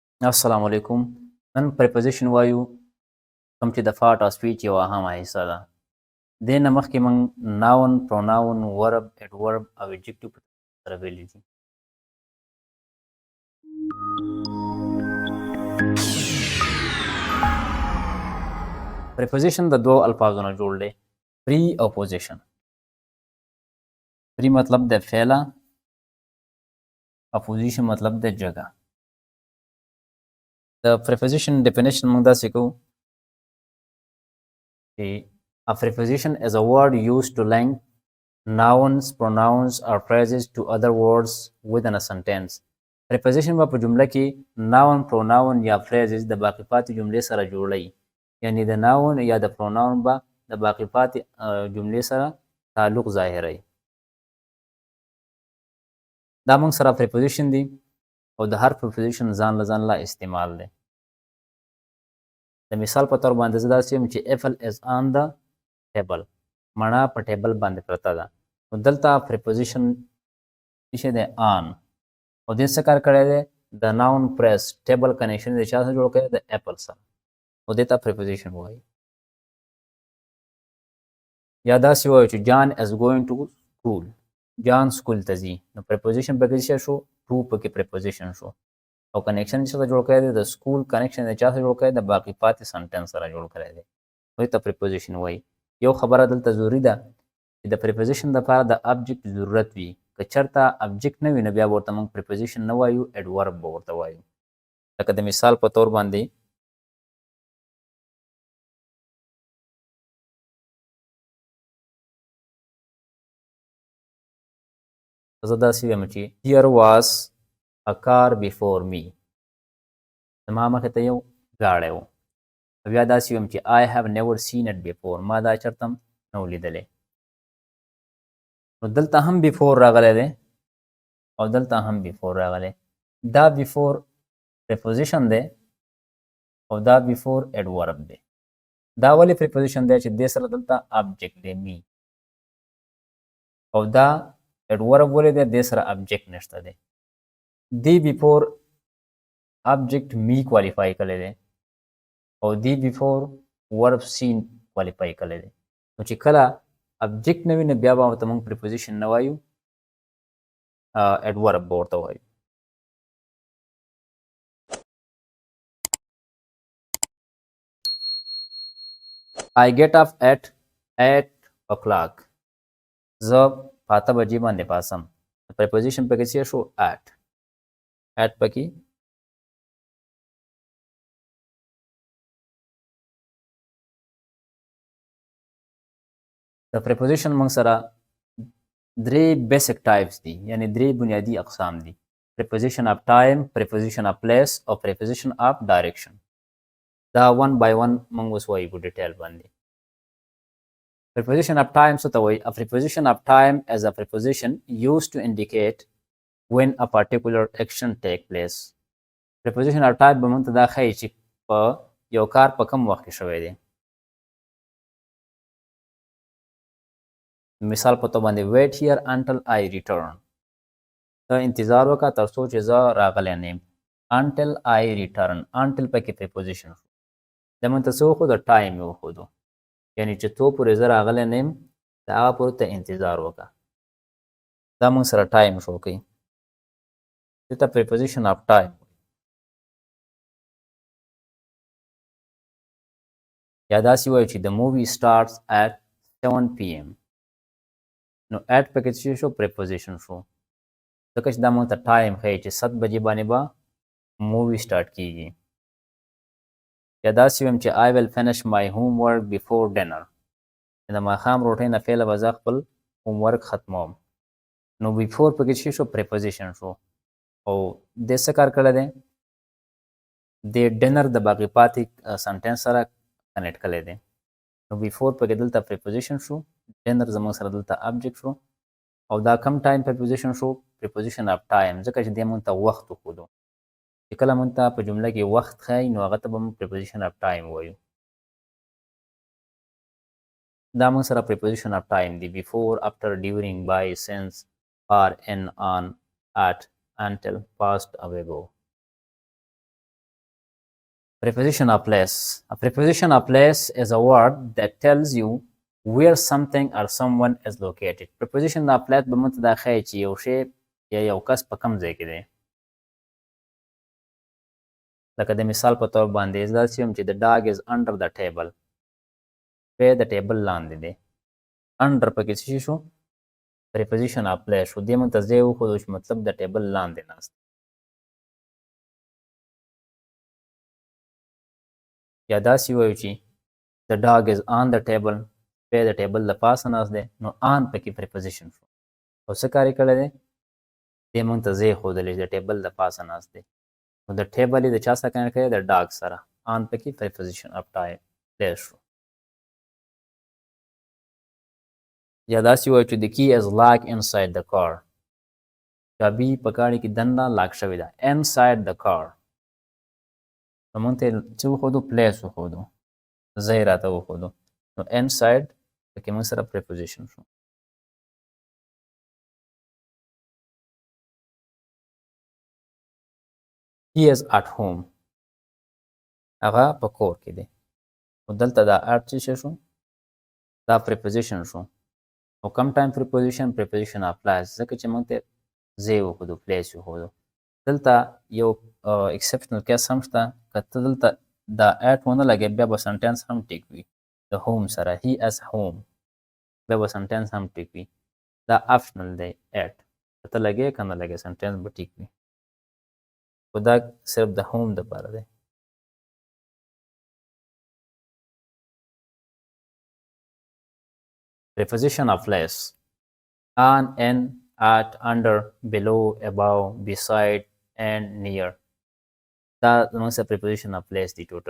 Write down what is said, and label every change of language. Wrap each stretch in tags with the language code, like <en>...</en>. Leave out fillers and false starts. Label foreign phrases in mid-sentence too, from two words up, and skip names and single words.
<ps>السلام علیکم. نن preposition وایو کوم چې د</ps> <en>part of speech</en> <ps>یوه اهمه حصه ده. دې نه مخکې موږ</ps> <en>noun, pronoun, verb, adverb</en> <ps>او adjective په سره ویلي دي. preposition د دوه الفاظو نه جوړ دی. pre او position. pre مطلب د فعله او position مطلب د جگه.</ps> <en>د preposition definition</en> <ps>موږ داسې کوو چې</ps> <en>a preposition is a word used to link nouns, pronouns or phrases to other words within a sentence.</en> <ps>preposition به په جمله کې</ps> <en>noun, pronoun</en> <ps>یا phrases د باقی پاتې جملې سره جوړوي. یعنی د noun یا د pronoun به د باقی پاتې جملې سره تعلق ظاهروي. دا موږ سره preposition دي او د هر preposition ځان له استعمال دی. د مثال په تور باندې زه داسې یم چې</ps> <en>apple is on the table.</en> <ps>مڼه په ټیبل باندې پرته ده. نو دلته preposition څه دی؟ on. او دې څه کار کړی دی؟ د noun</ps> <en>press table connection</en> <ps>د چا سره جوړ کړی؟ د apple سره. او دې ته preposition وایي. یا داسې وایو چې</ps> <en>John is going to school.</en> <ps>جان سکول ته ځي. نو preposition پکې څه شو؟ to پکې preposition شو. او کنیکشن چې څه جوړ کړی دی؟ د سکول کنیکشن د چا سره جوړ کړی؟ د باقی پاتې سنټنس سره جوړ کړی دی. نو ته preposition وایي. یو خبره دلته ضروري ده چې د preposition دپاره د object ضرورت وي. که چېرته object نه وي نو بیا به ورته موږ preposition نه وایو، adverb به ورته وایو. لکه د مثال په طور باندې زه داسې وایم چې</ps> <en>here was a car before me.</en> <ps>زما مخې ته یو ګاډی و. بیا داسې وایم چې</ps> <en>I have never seen it before.</en> <ps>ما دا چېرته هم نه و لیدلی. نو دلته هم before راغلی دی او دلته هم before راغلی. دا before preposition دی او دا before adverb دی. دا ولې preposition دی چې دې سره دلته object دی me. او دا adverb ولې دی؟ دې سره object نشته دی. دی</ps> <en>before object me qualify</en> <ps>کړی دی او دی</ps> <en>before verb seen qualify</en> <ps>کړی دی. نو چې کله object نه وي نو بیا به ورته موږ preposition نه وایو، adverb به ورته وایو.</ps> <en>I get up at 8 o'clock.</en> <ps>زه په 8 بجې باندې پاسم. preposition پکې څه شو؟ at. at پکې د preposition موږ سره درې</ps> <en>basic types</en> <ps>دي، یعنی درې بنیادی اقسام دي.</ps> <en>preposition of time, preposition of place او preposition of direction.</en> <ps>دا</ps> <en>one by one</en> <ps>موږ اوس وایو په ډیټیل باندې.</ps> <en>preposition of time</en> <ps>څه ته وایي؟</ps> <en>a preposition of time is a preposition used to indicate when a particular action take place. preposition of time</en> <ps>به موږ ته دا ښایي چې په یو کار په کوم وخت کې شوی دی. مثال په توګه باندې</ps> <en>wait here until I return.</en> <ps>ته انتظار وکړه تر څو چې زه راغلی نه یم.</ps> <en>until I return. until پکې preposition شو.</en> <ps>د موږ ته څه وښودو؟ ټایم یې وښودو. یعنی چې تو پورې زه راغلی نه یم د هغه پورې ته انتظار وکړه. دا موږ سره ټایم شو کوي. دې ته</ps> <en>preposition of time.</en> <ps>یا داسې وایو چې</ps> <en>the movie starts at 7 PM.</en> <ps>نو at پکې څه شو؟ preposition شو. ځکه چې دا موږ ته ټایم ښایي چې 7 بجې باندې به مووي سټارټ کیږي. یا داسې وایم چې</ps> <en>I will finish my homework before dinner.</en> <ps>د ماښام روټۍ نه پهله به زه خپل homework ختموم. نو before پکې څه شو؟ preposition شو. او دې څه کار کړی دی؟ د ډنر د باقي پاتې سنټنس سره کنیکټ کړی دی. نو before پکې دلته preposition شو. ډنر زموږ سره دلته object شو. او دا کم ټایم preposition شو؟</ps> <en>preposition of time.</en> <ps>ځکه چې دې موږ ته وخت وښودو. چې کله موږ ته په جمله کې وخت ښایي نو هغه ته به موږ</ps> <en>preposition of time</en> <ps>وایو. دا موږ سره</ps> <en>preposition of time</en> <ps>دی.</ps> <en>before, after, during, by, since, for, in, on, at, until, past او ago. preposition of place. A preposition of place is a word that tells you where something or someone is located. preposition of place</en> <ps>به موږ ته دا ښایي چې یو شی یا یو کس په کوم ځای کې دی. لکه د مثال په طور باندې داسې هم چې</ps> <en>the dog is under the table.</en> <ps>په د ټیبل لاندې دی. under پکې څه شو؟</ps> <en>preposition of place شو.</en> <ps>دې موږ ته ځای وښودو چې مطلب د ټیبل لاندې ناست. یا داسې ووایو چې</ps> <en>the dog is on the table.</en> <ps>په د ټیبل د پاسه ناست دی. نو on پکې preposition شو. او څه کار یې کړی دی؟ دې موږ ته ځای ښودلی چې د ټیبل د پاسه ناست دی. نو د ټیبل یې د چا سره کنیکټ کړی؟ د ډاګ سره. on پکې</ps> <en>preposition of place</en> <ps>شو. یا داسې ووایو چې</ps> <en>the key is locked inside the car.</en> <ps>چابي په ګاډي کې دننه لاک شوې ده.</ps> <en>inside the car.</en> <ps>نو موږ ته څه وښودو؟ place وښودو. ځای راته وښودو. نو inside پکې موږ سره preposition شو.</ps> <en>he is at home.</en> <ps>هغه په کور کې دی. نو دلته دا at څه شو؟ دا preposition شو. او کم ټایم</ps> <en>preposition of place</en> <ps>ځکه چې موږ ته ځای وښودو، place وښودو. دلته یو</ps> <en>exceptional case</en> <ps>هم شته. که ته دلته دا at ونه لګې بیا به sentence هم ټیک وي د home سره.</ps> <en>he is home</en> <ps>بیا به sentence هم ټیک وي. دا optional دی at. که ته لګې که نه لګې sentence به ټیک وي. خو دا صرف د home دپاره دی.</ps> <en>preposition of place. on, in, at, under, below, above, beside, and near.</en> <ps>دا زموږ سره</ps> <en>preposition of place</en> <ps>دی ټوټل.</ps>